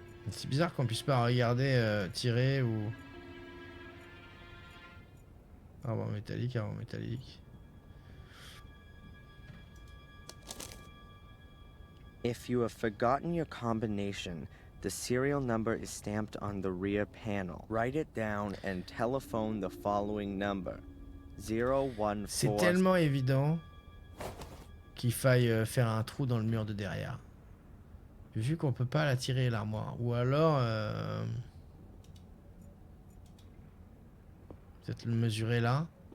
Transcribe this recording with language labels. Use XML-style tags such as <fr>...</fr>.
<fr>C'est bizarre qu'on puisse pas regarder, tirer ou... Arbre métallique, arbre métallique.</fr> <en>If you have forgotten your combination, the serial number is stamped on the rear panel. Write it down and telephone the following number. 014.</en> <fr>C'est tellement évident qu'il faille faire un trou dans le mur de derrière. Vu qu'on peut pas la tirer l'armoire. Ou alors... peut-être le mesurer là.</fr>